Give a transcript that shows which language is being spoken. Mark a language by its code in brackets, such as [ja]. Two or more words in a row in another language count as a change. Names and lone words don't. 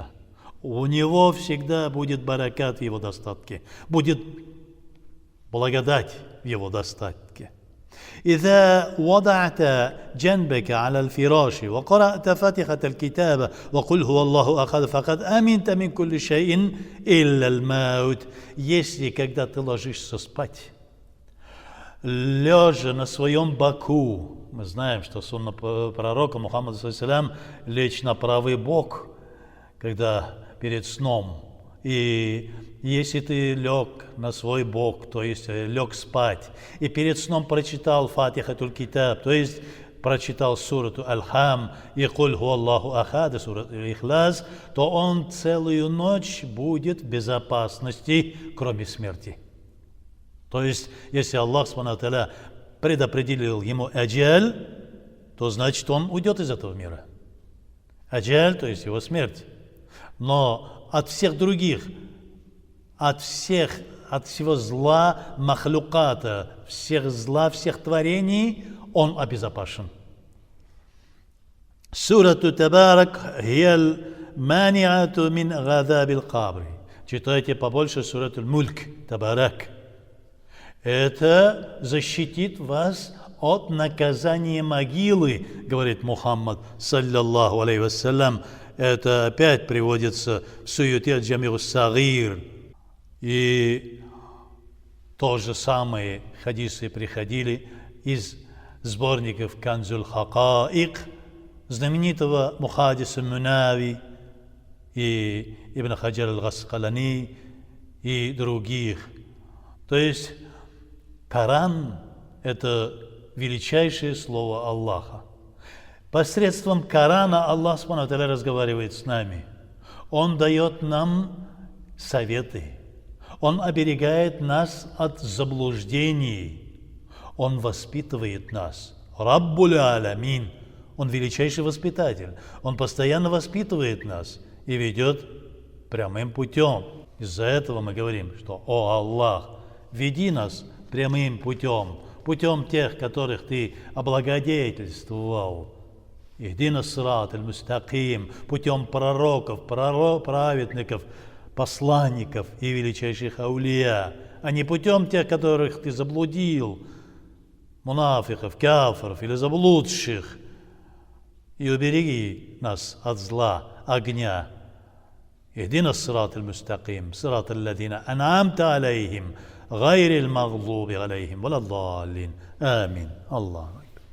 [ru] У него всегда будет баракат в его достатке, будет благодать в его достатке. [ar] إذا وضعت جنبك على الفراش وقرأت فاتحة الكتاب وقل هو الله أحد فقد أمنت من كل شيء إلا الموت. [ru] Если когда ты ложишься спать, лежа на своем боку, мы знаем, что сунна пророка Мухаммада [ar] صلى الله عليه [ru] лечь на правый бок, когда перед сном. И если ты лег на свой бок, то есть лег спать, и перед сном прочитал Фатихатуль Китаб, то есть прочитал сурату Аль-Хам и [ar] قل هو الله أحد, [ru] сурату Ихлас, то он целую ночь будет в безопасности, кроме смерти. То есть, если [ar] الله سبحانه وتعالى [ru] предопределил ему аджаль, то значит он уйдет из этого мира. Аджаль, то есть его смерть. Но от всех других, от всего зла махлюката, всех творений, он обезопасен. [ar] سورة تبارك هي المانعة من عذاب القبر. [ru] Читайте побольше сурату Мульк, Табарак. Это защитит вас от наказания могилы, говорит Мухаммад, [ar] صلى الله عليه وسلم. [ru] Это опять приводится в Суете Джами ас-Сагир. И то же самые хадисы приходили из сборников Канзуль Хакаик, знаменитого Мухаддиса Мунави и Ибн Хаджар аль-Гаскалани и других. То есть Коран – это величайшее слово Аллаха. Посредством Корана [ar] الله سبحانه وتعالى [ru] разговаривает с нами. Он дает нам советы. Он оберегает нас от заблуждений. Он воспитывает нас. [ar] رب العالمين. [ru] Он величайший воспитатель. Он постоянно воспитывает нас и ведет прямым путем. Из-за этого мы говорим, что «О Аллах, веди нас прямым путем, путем тех, которых Ты облагодетельствовал. [ar] اهدنا الصراط المستقيم, [ru] путем пророков, праведников, посланников и величайших аулия, а не путем тех, которых Ты заблудил, мунафиков, кафиров или заблудших. И убереги нас от зла, огня. [ar] اهدنا الصراط المستقيم صراط الذين أنعمت عليهم غير المغضوب عليهم ولا الضالين. آمين الله.